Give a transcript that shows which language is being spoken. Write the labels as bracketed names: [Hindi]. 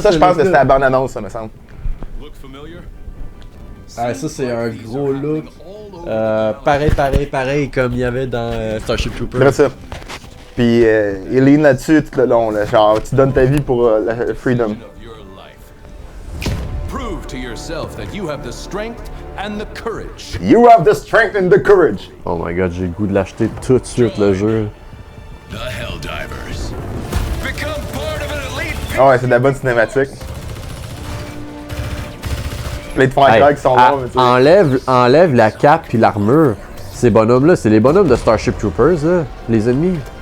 [French] Ça, je pense que c'était la bande-annonce, ça me semble. Ah, ça, c'est un gros look. Pareil comme il y avait dans Starship Troopers. C'est ça. Puis il lean là-dessus tout le long, là. Genre, tu donnes ta vie pour la freedom. [English] Prove to yourself that you have the strength and the courage. You have the strength and the courage! Oh my god, [French] j'ai le goût de l'acheter tout de suite, le jeu. [English] The Helldivers. Become part of an elite. [French] Ah ouais, c'est de la bonne cinématique. Les franchise qui sont là, mais tu sais. Enlève la cape puis l'armure. Ces bonhommes-là, c'est les bonhommes de Starship Troopers, là, les ennemis.